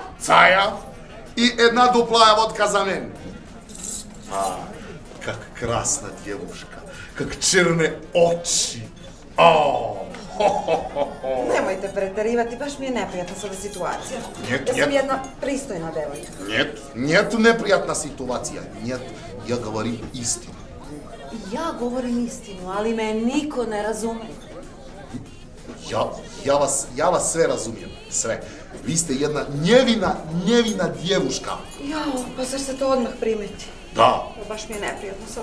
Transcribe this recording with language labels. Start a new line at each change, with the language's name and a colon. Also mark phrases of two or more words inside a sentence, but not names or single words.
Serbian: caja i jedna duplaja vodka za mene.
Russian: А, как красна девушка, как черные очи.
Serbian: Nemojte preterivati, baš mi je neprijatna sada situacija.
Russian: Njet,
Serbian: Ja sam
Russian: njet.
Serbian: jedna pristojna devojka.
Russian: Нет неприятна ситуация. Нет, я говорю istinu.
Serbian: Ja govorim istinu, ali me niko ne razume. Ja vas sve razumijem, sve. Vi ste jedna
Russian: невинна девушка.
Serbian: Jao, pa zar se to odmah primeti? Da. Baš mi je neprijatno sada.